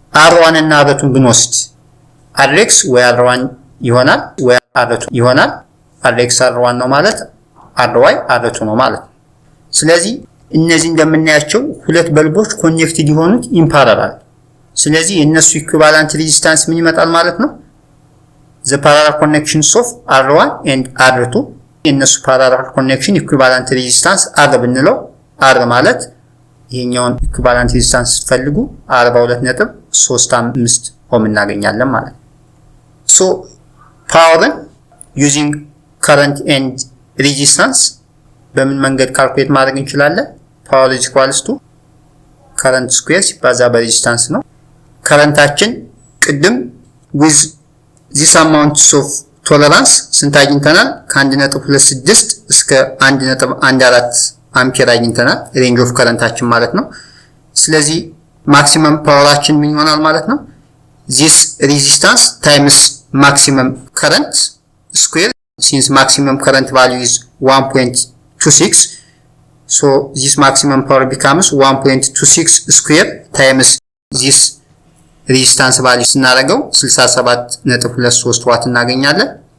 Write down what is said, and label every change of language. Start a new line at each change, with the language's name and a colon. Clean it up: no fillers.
Amharic: R1 እና R2 ብንወስድ Rx ወይ R1 ይሆናል ወይ R2 ይሆናል። Rx R1 ነው ማለት Ry R2 ነው ማለት ነው። ስለዚህ እነዚህ እንደምናያቸው ሁለት በልቦች ኮኔክትድ የሆኑት ኢን ፓራላል። ስለዚህ የነሱ ኢኩቫለንት ሬዚስታንስ ምን ይመጣል ማለት ነው?
English: the parallel connections of R1 and R2
Amharic: የነሱ parallel connection equivalent resistance R ብንለው R ማለት ይሄኛውን equivalent resistance ፈልጉ 42.35 ኦhm እናገኛለን ማለት ነው።
English: so power using current and resistance
Amharic: በምን መንገድ ካልኩሌት ማድረግ እንችላለን?
English: power is equals to current square
Amharic: ሲባዛ በሬዚስታንስ ነው። ከረንታችን ቅድም
English: with this amount of tolerance
Amharic: ስንት አግኝተናል? ከ1.26 እስከ 1.14 አምፒር አግኝተናል ሬንጅ ኦፍ ከረንታችን ማለት ነው። ስለዚህ ማክሲመም ፓወራችን ምን ይሆናል ማለት ነው?
English: this resistance times maximum current square since maximum current value is 1.26 so this maximum power becomes 1.26 square times this resistance value
Amharic: ስናደርገው 67.23 ዋት እናገኛለን።